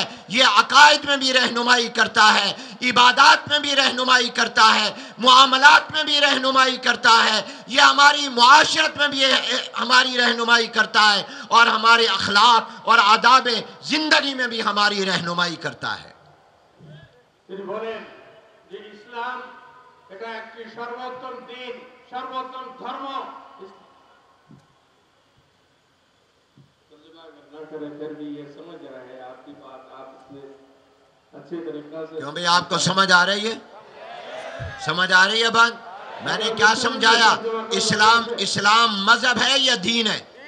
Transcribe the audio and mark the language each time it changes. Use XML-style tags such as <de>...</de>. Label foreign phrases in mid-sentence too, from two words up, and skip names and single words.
<ur>یہ عقائد میں بھی رہنمائی کرتا ہے، عبادات میں بھی رہنمائی کرتا ہے، معاملات میں بھی رہنمائی کرتا ہے، یہ ہماری معاشرت میں بھی ہماری رہنمائی کرتا ہے، اور ہمارے اخلاق اور آداب زندگی میں بھی ہماری رہنمائی کرتا ہے۔</ur> <bn>তিনি বলেন যে ইসলাম এটা একটি সর্বোত্তম দিন, সর্বোত্তম ধর্ম।</bn> <ur>پھر بھی یہ سمجھ رہا ہے آپ کی بات، آپ اس نے اچھے طریقہ سے۔ کیوں بھئی آپ کو سمجھ آ رہی ہے؟ سمجھ آ رہی ہے بات؟ میں نے کیا سمجھایا؟ اسلام مذہب ہے یا دین ہے؟</ur>